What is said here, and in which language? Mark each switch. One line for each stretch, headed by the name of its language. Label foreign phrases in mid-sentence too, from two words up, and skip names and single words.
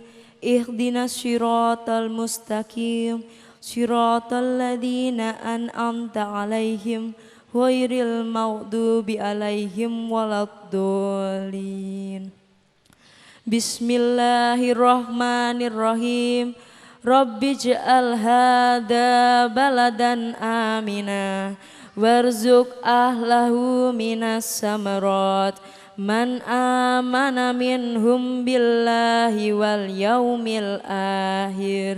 Arabic: اهدنا الصراط المستقيم. صراط الذين أنعمت عليهم غير المغضوب عليهم ولا الضالين. بسم الله الرحمن الرحيم. رب اجعل هذا بلدا آمنا وارزق أهله من الثمرات من آمن منهم بالله واليوم الآخر.